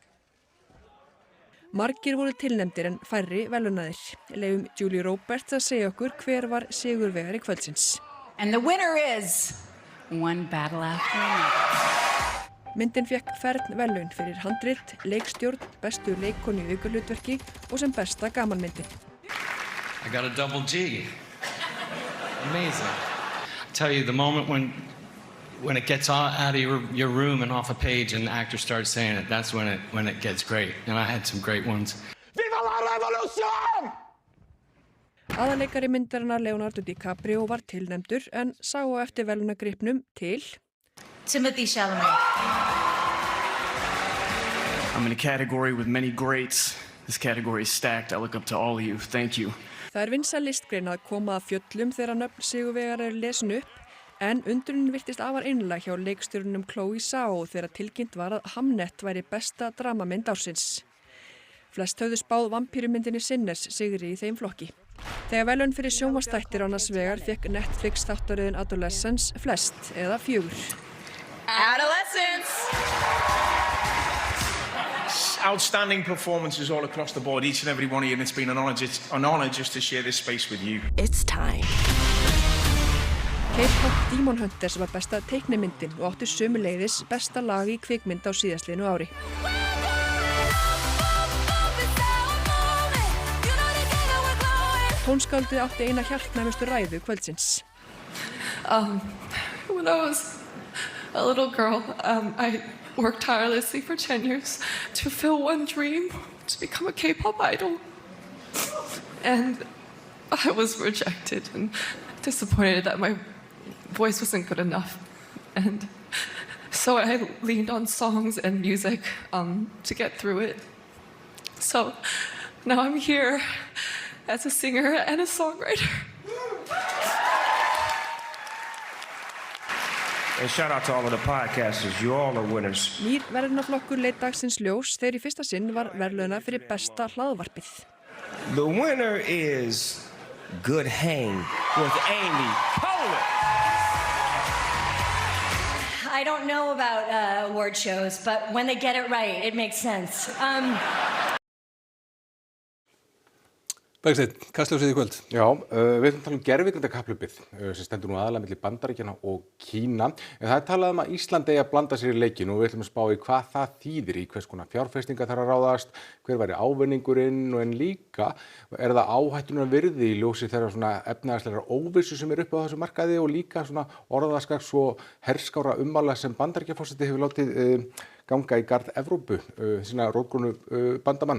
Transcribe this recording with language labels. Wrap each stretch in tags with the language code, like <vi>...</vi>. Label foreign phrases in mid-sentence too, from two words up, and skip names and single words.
<is>Margir voru tilnefndir en færri verðlaunaðir. Leyfum Julie Roberts að segja okkur hver var sigurvegari kvöldsins.</is> <en>And the winner is One Battle After Another.</en> <is>Myndin fékk fernverðlaun fyrir handrit, leikstjórn, bestu leikkonu í aukahlutverki og sem besta gamanmyndin.</is> <en>I got a double G. Amazing. I tell you, the moment when it gets out of your room and off a page and the actor starts saying it, that's when it gets great. And I had some great ones.</en> <es>Viva la revolution!</es> <is>Aðaleikari myndarinnar Leonardo DiCaprio var tilnefndur en sá á eftir verðlaunagripnum til Timothy Chalamet.</is> <en>I'm in a category with many greats. This category is stacked. I look up to all of you. Thank you.</en> <is>Það er vinsæl listgrein að koma að fjöllum þegar nöfn sigurvegarar eru lesin upp en undrunin virtist afar einlæg hjá leikstjórnum Chloe Zhao þegar tilkynnt var að Hamnet væri besta dramamynd ársins. Flest höfðu spáð vampírumyndinni Sinners sigri í þeim flokki. Þegar verðlaun fyrir sjónvarpsþættir annars vegar fékk Netflix þáttaröðin Adolescence flest eða 4.</is> <en>Adolescence! Outstanding performances all across the board, each and every one of you, and it's been an honor just to share this space with you. It's time.</en> <is>K-pop Demon Hunters var besta teiknimyndin og átti sömuleiðis besta lag í kvikmynd á síðastliðnu ári. Tónskáldið átti eina hjartnæmustu ræðu kvöldsins.</is> <en>When I was a little girl, I worked tirelessly for 10 years to fulfill one dream, to become a K-pop idol. And I was rejected and disappointed that my voice wasn't good enough. And so I leaned on songs and music to get through it. So now I'm here as a singer and a songwriter. And shout out to all of the podcasters, you all are winners.</en> <is>Nýr verðlaunaflokkur leit dagsins ljós þegar í fyrsta sinn var verðlauna fyrir besta hlaðvarpið.</is> <en>The winner is good hang with Amy Poehler. I don't know about award shows, but when they get it right, it makes sense.</en> <is>Bergsteinn, Kastljósið í kvöld. Já, við ætlum að tala gervigreindakapphlaupið sem stendur nú aðalega milli Bandaríkjanna og Kína. En það talað að Ísland eigi að blanda sér í leikinn og við ætlum að spá í hvað það þýðir, í hvers konar fjárfestingar þarf að ráðast, hver væri ávinningurinn og en líka það áhættunar virði í ljósi þeirra svona efnahagslegrar óvissu sem uppi á þessu markaði og líka svona orðaskaks og herskára ummæla sem Bandaríkjaforseti hefur látið ganga í garð Evrópu, sína rótgrónu bandamanna.</is>